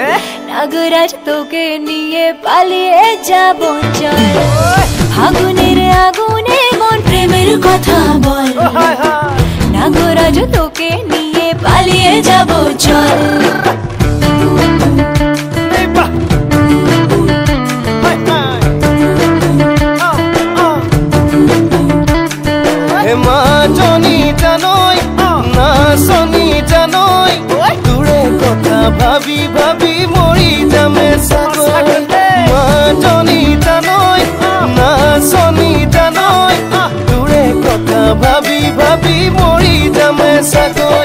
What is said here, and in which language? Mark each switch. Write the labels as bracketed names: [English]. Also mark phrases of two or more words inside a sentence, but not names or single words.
[Bangla] নাগরাজ তোকে নিয়ে পালিয়ে যাব চল আগুনের আগুনে মন প্রেমের কথা বল নাগরাজ তোকে নিয়ে পালিয়ে যাব চল [Assamese] হেমা জনি জানই না শনি জানই তোৰে কথা ভাবি ভাবি মৰি যামে চাগৈ মা জনি জানই না শনি জানই তোৰে কথা ভাবি ভাবি মৰি যামে চাগৈ